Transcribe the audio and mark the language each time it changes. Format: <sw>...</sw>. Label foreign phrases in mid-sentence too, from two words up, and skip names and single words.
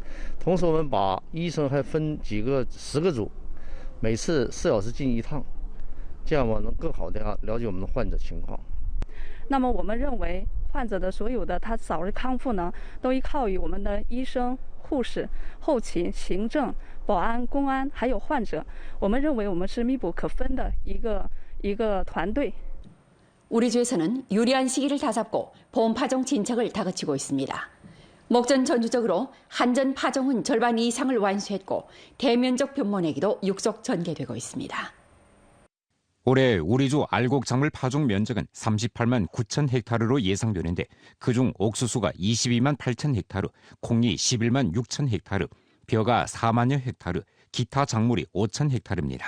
<zh>同时，我们把医生还分10个组，每次4小时进一趟，这样我能更好的了解我们的患者情况。那么我们认为患者的所有的他早日康复呢，都依靠于我们的医生、护士、后勤、行政、保安、公安还有患者。我们认为我们是密不可分的一个团队。</zh> <ko>우리 주에서는 유리한 시기를 다잡고 보험 파종 진척을 다그치고 있습니다. 목전 전주적으로 한전 파종은 절반 이상을 완수했고 대면적 변모내기도 육속 전개되고 있습니다. 올해 우리주 알곡작물 파종 면적은 38만 9천 헥타르로 예상되는데 그중 옥수수가 22만 8천 헥타르, 콩이 11만 6천 헥타르, 벼가 4만여 헥타르, 기타 작물이 5천 헥타르입니다.</ko>